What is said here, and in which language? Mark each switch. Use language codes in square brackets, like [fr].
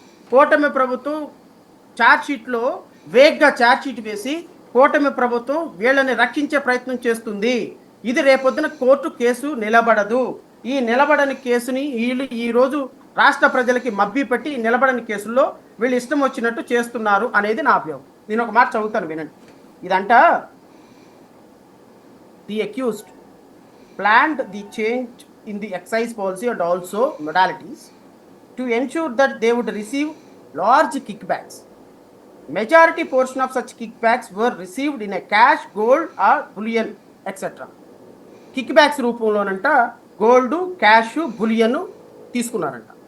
[te] కూటమి ప్రభుత్వం ఛార్జ్షీట్లో వేగ్గా ఛార్జ్షీట్ వేసి కూటమి ప్రభుత్వం వీళ్ళని రక్షించే ప్రయత్నం చేస్తుంది. ఇది రేపొద్దున కోర్టు కేసు నిలబడదు. ఈ నిలబడని కేసుని వీళ్ళు ఈరోజు రాష్ట్ర ప్రజలకి మభ్య పెట్టి నిలబడని కేసుల్లో వీళ్ళు ఇష్టం వచ్చినట్టు చేస్తున్నారు అనేది నా అభిప్రాయం. నేను ఒక మాట చదువుతాను వినండి. ఇదంట [en] The accused planned the change in the excise policy and also modalities to ensure that they would receive large kickbacks. Majority portion of such kickbacks were received in a cash, gold or bullion, etc. [te] Kickbacks రూపంలోనంట gold, cash, bullion తీసుకున్నారంట.